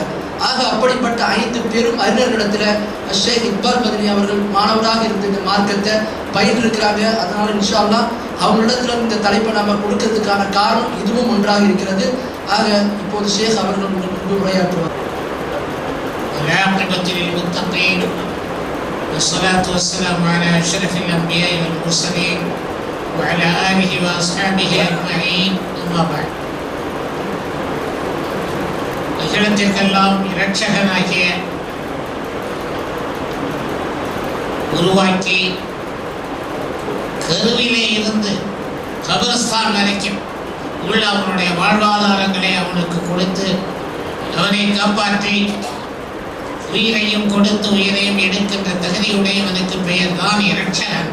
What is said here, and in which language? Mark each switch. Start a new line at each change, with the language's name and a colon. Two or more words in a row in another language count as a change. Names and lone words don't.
Tamil: ஆக அப்படிப்பட்ட 5 பெரும் அறிஞர்களிடத்தில் ஷேக் இக்பால் மதனி அவர்கள் மாணவராக இருந்த இந்த மார்க்கத்தை பயின்றிருக்கிறாங்க. அதனால
Arabic: إن شاء الله
Tamil: அவங்களிடத்துல இந்த தலைப்பை நம்ம கொடுக்கறதுக்கான காரணம் இதுவும் ஒன்றாக இருக்கிறது. ஆக இப்போது ஷேக் அவர்கள் உங்களுக்கு உரையாற்றுவார்.
Arabic: والصلاة والسلام على أشرف الأنبياء والمرسلين وعلى آله وأصحابه أجمعين. أما بعد.
Tamil: அகிலத்திற்கெல்லாம் இரட்சகனாகிய உருவாக்கி கருவிலே இருந்து கபரஸ்தான் வரைக்கும் உள்ள அவனுடைய வாழ்வாதாரங்களை அவனுக்கு கொடுத்து அவனை காப்பாற்றி உயிரையும் கொடுத்து உயிரையும் எடுக்கின்ற தகுதியுடையவனுக்கு பெயர் தான் இரட்சகன்.